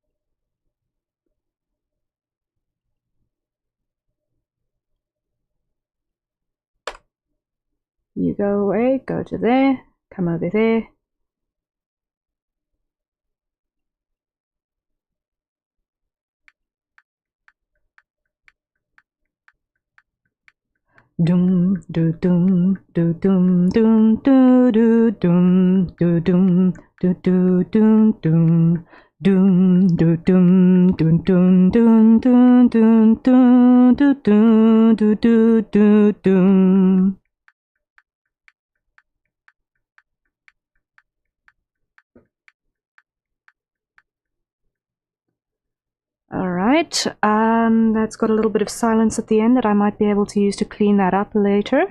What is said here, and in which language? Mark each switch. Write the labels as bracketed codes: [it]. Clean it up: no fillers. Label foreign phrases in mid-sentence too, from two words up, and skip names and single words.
[en] You go away, go to there, come over there. Doom do doom do doom doom do do doom do doom do do doom doom doom do doom doom doom doom doom doom doom do doom do do do doom. Alright, that's got a little bit of silence at the end that I might be able to use to clean that up later.